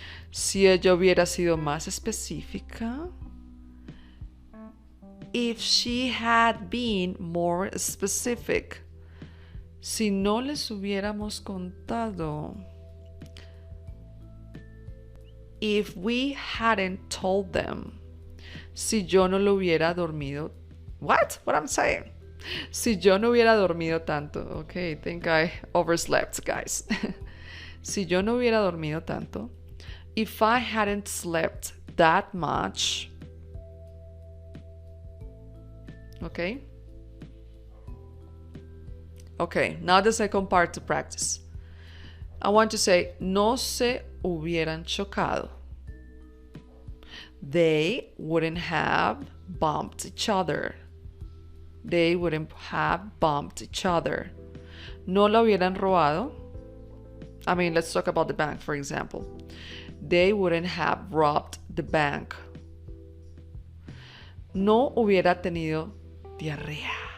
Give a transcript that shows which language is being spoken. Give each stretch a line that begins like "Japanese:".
Spanish: Si ella hubiera sido más específica.
English: If she had been more specific.
Spanish: Si no les hubiéramos contado.
English: If we hadn't told them.
Spanish: Si yo no lo hubiera dormido.
English: What I'm saying?
Spanish: Si yo no hubiera dormido tanto.
English: Okay, I think I overslept, guys.
Spanish: Si yo no hubiera dormido tanto.
English: If I hadn't slept that much. Okay? Okay, now the second part to practice. I want to say,
Spanish: no se hubieran chocado.
English: They wouldn't have bumped each other. They wouldn't have bumped each other.
Spanish: No lo hubieran robado.
English: I mean, let's talk about the bank, for example. They wouldn't have robbed the bank.
Spanish: No hubiera tenido diarrea.